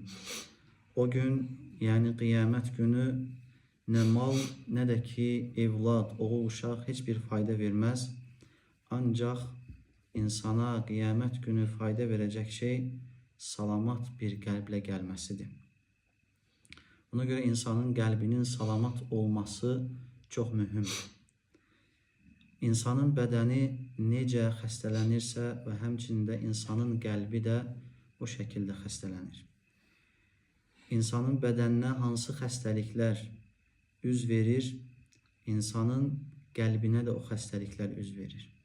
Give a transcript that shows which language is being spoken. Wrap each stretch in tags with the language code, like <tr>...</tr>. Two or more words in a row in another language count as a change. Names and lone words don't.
<tr>O gün, yani kıyamet günü, ne mal ne de ki evlat, oğul, uşaq hiçbir fayda vermez. Ancak insana kıyamet günü fayda verecek şey</tr> <az>salamat bir qəlblə gəlməsidir. Ona göre insanın qəlbinin salamat olması çok mühümdür. İnsanın bədəni necə xəstələnirsə və həmçində insanın qəlbi də o şəkildə xəstələnir. İnsanın bədəninə hansı xəstəliklər üz verir, insanın qəlbinə də o xəstəliklər üz verir.</az>